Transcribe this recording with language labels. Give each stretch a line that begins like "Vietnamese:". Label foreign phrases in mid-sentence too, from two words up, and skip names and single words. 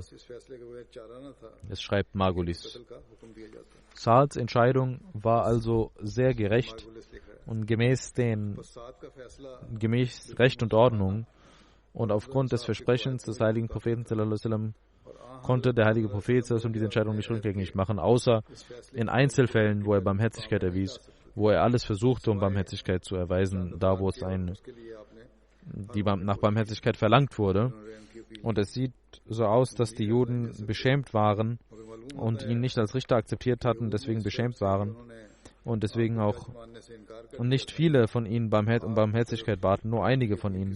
German: Es schreibt Margulis. Saads Entscheidung war also sehr gerecht und gemäß Recht und Ordnung, und aufgrund des Versprechens des heiligen Propheten
Arabic: صلى الله عليه وسلم
German: konnte der heilige Prophet
Arabic: صلى الله عليه وسلم
German: diese Entscheidung nicht rückgängig machen, außer in Einzelfällen, wo er Barmherzigkeit erwies, wo er alles versuchte, um Barmherzigkeit zu erweisen, da wo es nach Barmherzigkeit verlangt wurde. Und es sieht so aus, dass die Juden beschämt waren und ihn nicht als Richter akzeptiert hatten, deswegen beschämt waren und deswegen auch nicht viele von ihnen um Barmherzigkeit baten, nur einige von ihnen.